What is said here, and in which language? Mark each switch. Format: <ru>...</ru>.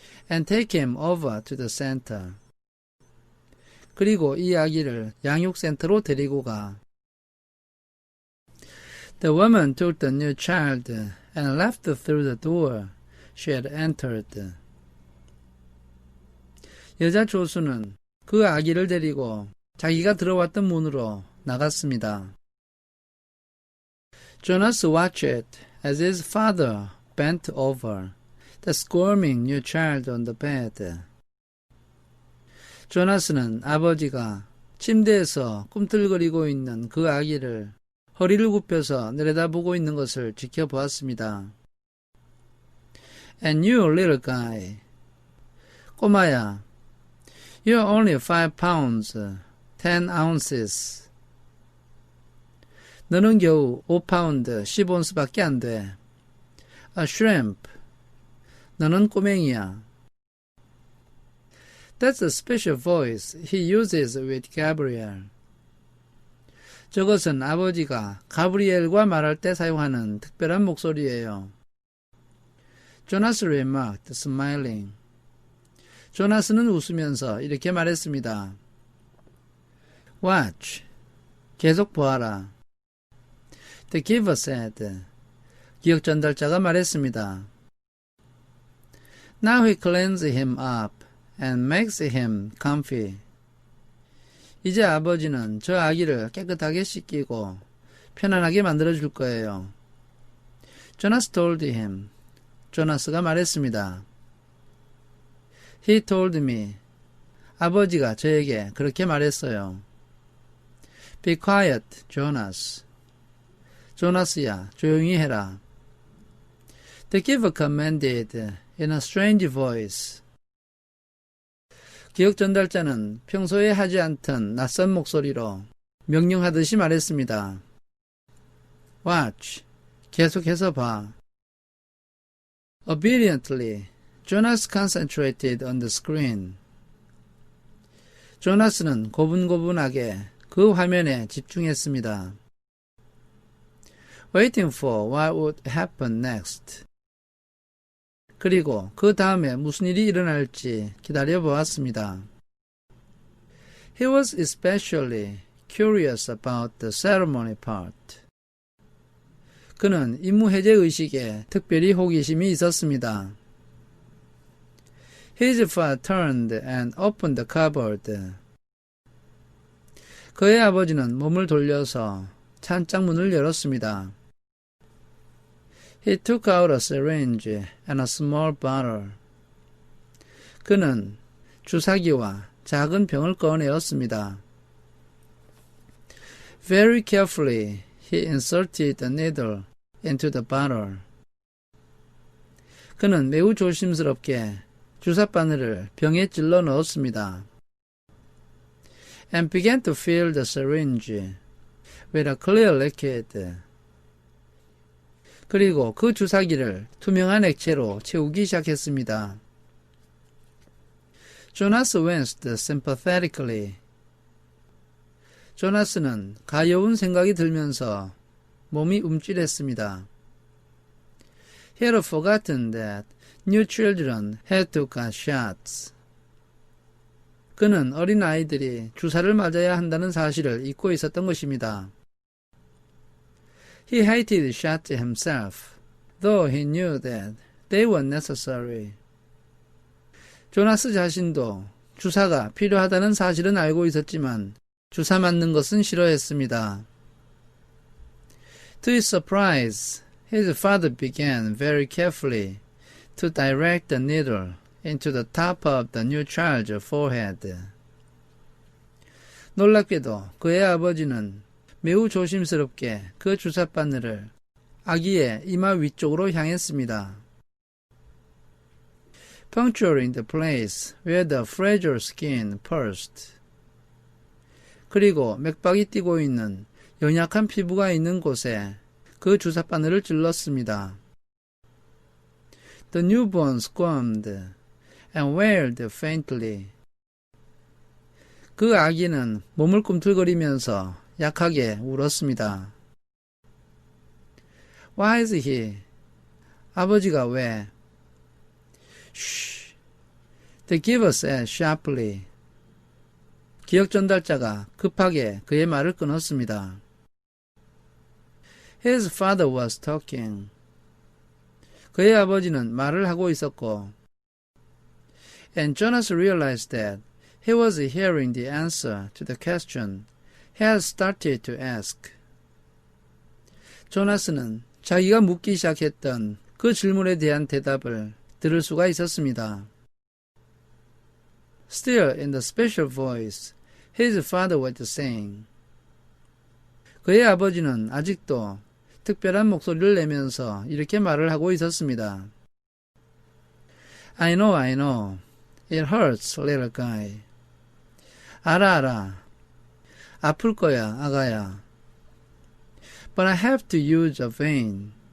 <en>And take him over to the center.</en> <ko>그리고 이 아기를 양육센터로 데리고 가.</ko> <en>The woman took the new child and left through the door she had entered.</en> <ko>여자 조수는 그 아기를 데리고 자기가 들어왔던 문으로 나갔습니다.</ko> <en>Jonas watched as his father bent over the squirming new child on the bed.</en> <ko>조나스는 아버지가 침대에서 꿈틀거리고 있는 그 아기를 허리를 굽혀서 내려다보고 있는 것을 지켜보았습니다.</ko> <en>And you little guy.</en> <ko>꼬마야.</ko> <en>You're only 5 pounds, 10 ounces.</en> <ko>너는 겨우 5파운드, 10온스밖에 안 돼.</ko> <en>A shrimp.</en> <ko>너는 꼬맹이야.</ko> <en>That's a special voice he uses with Gabriel.</en> <ko>저것은 아버지가 가브리엘과 말할 때 사용하는 특별한 목소리예요.</ko> <en>Jonas remarked, smiling.</en> <ko>조나스는 웃으면서 이렇게 말했습니다.</ko> <en>Watch.</en> <ko>계속 보아라.</ko> <en>The giver said.</en> <ko>기억 전달자가 말했습니다.</ko> <en>Now he cleans him up and makes him comfy.</en> <ko>이제 아버지는 저 아기를 깨끗하게 씻기고 편안하게 만들어줄 거예요.</ko> <en>Jonas told him.</en> <ko>조나스가 말했습니다.</ko> <en>He told me.</en> <ko>아버지가 저에게 그렇게 말했어요.</ko> <en>Be quiet, Jonas.</en> <ko>조나스야, 조용히 해라.</ko> <en>The giver commanded in a strange voice.</en> <ko>기억 전달자는 평소에 하지 않던 낯선 목소리로 명령하듯이 말했습니다.</ko> <en>Watch.</en> <ko>계속해서 봐.</ko> <en>Obediently, Jonas concentrated on the screen.</en> <ko>조나스는 고분고분하게 그 화면에 집중했습니다.</ko> <en>Waiting for what would happen next.</en> <ko>그리고 그 다음에 무슨 일이 일어날지 기다려보았습니다.</ko> <en>He was especially curious about the ceremony part.</en> <ko>그는 임무해제 의식에 특별히 호기심이 있었습니다.</ko> <en>His father turned and opened the cupboard.</en> <ko>그의 아버지는 몸을 돌려서 찬장문을 열었습니다.</ko> <en>He took out a syringe and a small bottle.</en> <ko>그는 주사기와 작은 병을 꺼내었습니다.</ko> <en>Very carefully, he inserted the needle into the bottle.</en> <ko>그는 매우 조심스럽게 주사바늘을 병에 찔러 넣었습니다.</ko> <en>And began to fill the syringe with a clear liquid.</en> <ko>그리고 그 주사기를 투명한 액체로 채우기 시작했습니다.</ko> <en>Jonas winced sympathetically.</en> <ko>조나스는 가여운 생각이 들면서 몸이 움찔했습니다.</ko> <en>He had forgotten that new children had to get shots.</en> <ko>그는 어린 아이들이 주사를 맞아야 한다는 사실을 잊고 있었던 것입니다.</ko> <en>He hated shots himself, though he knew that they were necessary.</en> <ko>조나스 자신도 주사가 필요하다는 사실은 알고 있었지만 주사 맞는 것은 싫어했습니다.</ko> <en>To his surprise, his father began very carefully to direct the needle into the top of the new child's forehead.</en> <ko>놀랍게도 그의 아버지는 매우 조심스럽게 그 주사바늘을 아기의 이마 위쪽으로 향했습니다.</ko> <en>Puncturing the place where the fragile skin pursed.</en> <ko>그리고 맥박이 뛰고 있는 연약한 피부가 있는 곳에 그 주사바늘을 찔렀습니다.</ko> <en>The newborn squirmed and wailed faintly.</en> <ko>그 아기는 몸을 꿈틀거리면서 약하게 울었습니다.</ko> <en>Why is he?</en> <ko>아버지가 왜?</ko> <en>Shh. The giver said sharply.</en> <ko>기억 전달자가 급하게 그의 말을 끊었습니다.</ko> <en>His father was talking.</en> <ko>그의 아버지는 말을 하고 있었고,</ko> <en>and Jonas realized that he was hearing the answer to the question he had started to ask.</en> <ko>조나스는 자기가 묻기 시작했던 그 질문에 대한 대답을 들을 수가 있었습니다.</ko> <en>Still in the special voice, his father was saying.</en> <ko>그의 아버지는 아직도 특별한 목소리를 내면서 이렇게 말을 하고 있었습니다.</ko> <en>I know. It hurts, little guy.</en> <ko>알아. 아플 거야, 아가야.</ko> <en>But I have to use a vein.</en>